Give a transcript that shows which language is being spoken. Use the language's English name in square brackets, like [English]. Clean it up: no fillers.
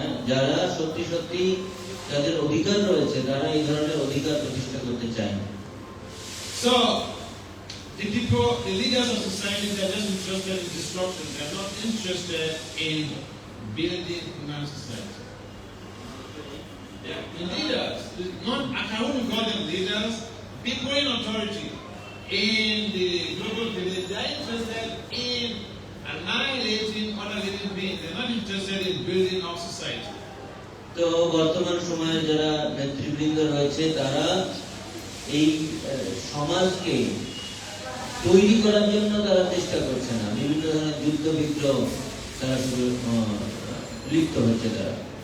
[Bangla] যারা সত্যি সত্যি তাদের অধিকার রয়েছে, তারা এই ধরনের অধিকার প্রতিষ্ঠা করতে চায় না। [English] So the people, the leaders of society, they are just interested in destruction. They are not interested in building human society. Yeah, the leaders, not, I wouldn't call them leaders, people in authority in the global village, they are interested in annihilating other living beings. They are not interested in building up society. [Bangla] তো বর্তমান সময়ে যারা নেতৃবৃন্দ রয়েছে, তারা এই সমাজকে তৈরি করার জন্য তারা চেষ্টা করছে না, বিভিন্ন ধরনের যুদ্ধ বিগ্রহ তারা শুধু লিপ্ত হচ্ছে তারা।